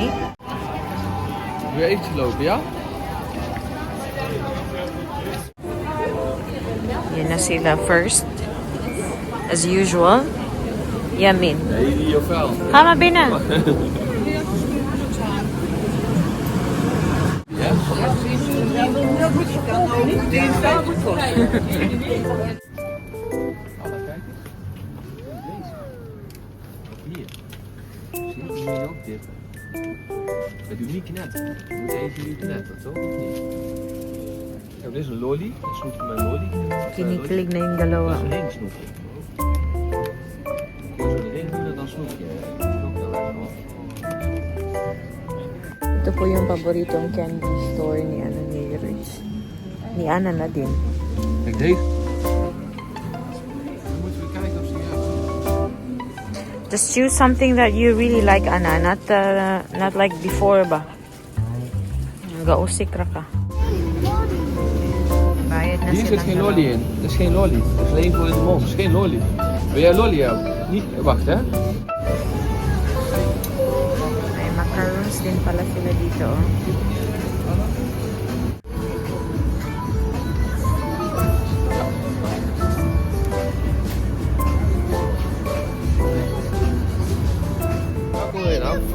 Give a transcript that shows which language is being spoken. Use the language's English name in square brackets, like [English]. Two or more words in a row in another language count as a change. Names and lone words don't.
[Dutch] Weer eventjes lopen, ja? [Filipino] Yan na sila first. [English] As usual. Yamin. [Dutch] Nee, die ofwel. Ga maar binnen. Ja? Alle kijken. Deze. Hier. Zie je nu ook dit? Dat doet niet knetten. Je moet even nu knetten, toch? Of niet? Ja, dit is een lolly. Dat snoepje mijn lolly. [Filipino] Kinikilig na yung dalawa. [Dutch] Dat is een snoepje. Als we erin doen, dan snoep je. Dat is ook heel erg hoor. [Filipino] Ito po yung paboritong [English] candy store [Filipino] ni Ana ni Rich. Ni Ana na din. [Dutch] Kijk deze. Dan moeten we kijken of ze hier. [English] Just choose something that you really like, Ana. Not like before ba? [Cebuano] Gausik ra ka. [Filipino] Bayad na [Dutch] Hier zit [Filipino] silang [Dutch] geen [Filipino] dalawa. [Dutch] lolly in. Dat is geen lolly. Dat is alleen voor in de mond. Dat is geen lolly. Wil jij lolly hebben? Niet. Wacht hè. [Filipino] May macarons din pala sila dito. Oh. [Dutch] Waar wil je nou?